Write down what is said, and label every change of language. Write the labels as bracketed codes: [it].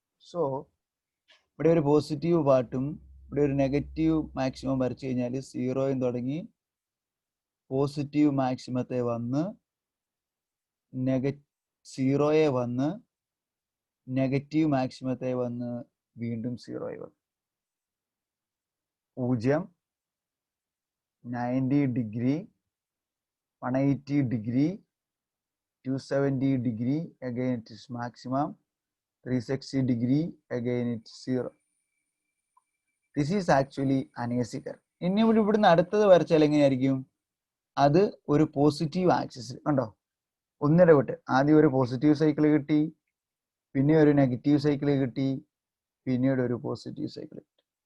[ml] So ഇവിടെ ഒരു positive പാർട്ടും ഇവിടെ ഒരു നെഗറ്റീവ് മാക്സിമം വരച്ചു കഴിഞ്ഞാൽ 0 തുടങ്ങി പോസിറ്റീവ് മാക്സിമത്തെ വന്ന് 0 വന്ന് നെഗറ്റീവ് മാക്സിമത്തെ വന്ന് വീണ്ടും 0 വന്നു. [en] 0, 90 degree, 180 degree, 270 degree, again it is maximum, 360 degree, again it's 0. This is actually an AC curve. [ml] ഇനി ഇവിടുന്ന് അടുത്തത് വരച്ചാൽ എങ്ങനെയായിരിക്കും? അത് ഒരു പോസിറ്റീവ് ആക്സിസ് കണ്ടോ, ഒന്നിടവിട്ട് ആദ്യം ഒരു പോസിറ്റീവ് സൈക്കിൾ കിട്ടി, പിന്നെ ഒരു നെഗറ്റീവ് സൈക്കിൾ കിട്ടി, പിന്നീട് ഒരു പോസിറ്റീവ് സൈക്കിൾ കിട്ടി.